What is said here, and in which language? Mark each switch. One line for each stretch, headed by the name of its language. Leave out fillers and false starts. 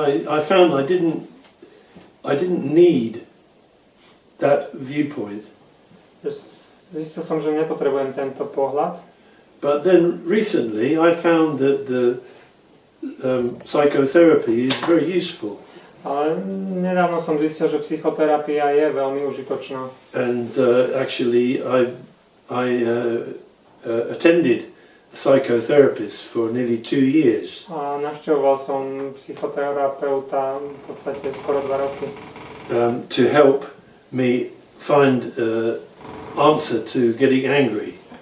English: I found I didn't need that viewpoint.
Slovak: Zistil som, že nepotrebujem tento pohľad.
English: But then recently I found that the psychotherapy is very useful.
Slovak: Ale nedávno som zistil, že psychoterapia je veľmi užitočná.
English: And actually I attended a psychotherapist for nearly 2 years.
Slovak: A navštevoval som psychoterapeuta v podstate skoro 2 roky.
English: To help me find answer to getting angry.